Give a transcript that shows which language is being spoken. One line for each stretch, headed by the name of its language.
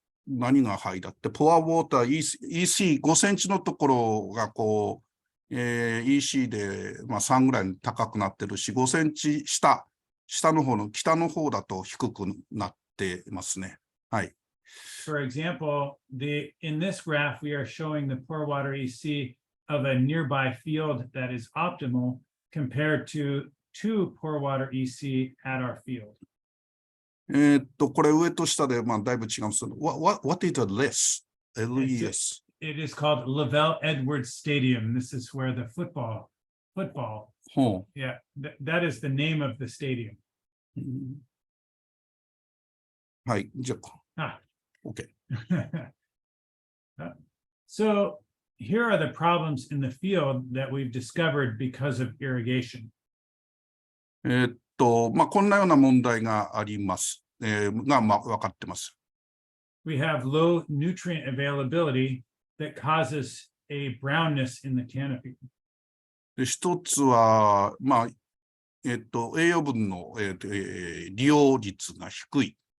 Japanese: 何がハイだって、ポアウォーター EC5 センチのところがEC で、3ぐらい高くなってるし、5センチ下の方の北の方だと低くなってますね。はい。
English: For example, in this graph, we are showing the pour water EC of a nearby field that is optimal compared to 2 pour water EC at our field.
Japanese: これ上と下で、だいぶ違うんですけど、
English: what is a LES? LES. It is called Lavelle Edwards Stadium. This is where the football. Yeah, that is the name of the stadium.
Japanese: はい、じゃあ、
English: OK. So here are the problems in the field that we've discovered because of irrigation.
Japanese: こんなような問題があります。分かってます。
English: We have low nutrient availability that causes a brownness in the canopy.
Japanese: で、一つは、栄養分の、利用率が低い。